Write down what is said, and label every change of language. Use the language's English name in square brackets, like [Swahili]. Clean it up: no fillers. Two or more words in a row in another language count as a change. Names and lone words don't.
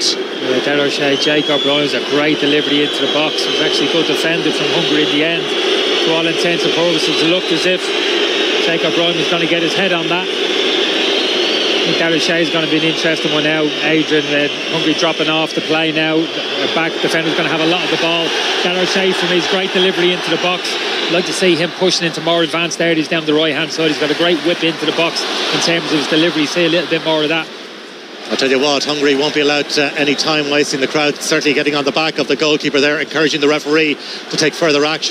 [English] Darragh O'Shea, Jacob Ryan, a great delivery into the box. It was actually good defended from Hungary in the end. To all intents and purposes, it looked as if Jacob Ryan was going to get his head on that. I think Darragh O'Shea is going to be an interesting one now. Adrian, Hungary dropping off the play now. Back defender's going to have a lot of the ball. Darragh O'Shea, for me, his great delivery into the box. I'd like to see him pushing into more advanced areas down the right hand side. He's got a great whip into the box in terms of his delivery. See a little bit more of that. I'll tell you what, Hungary won't be allowed any time wasting. The crowd certainly getting on the back of the goalkeeper there, encouraging the referee to take further action.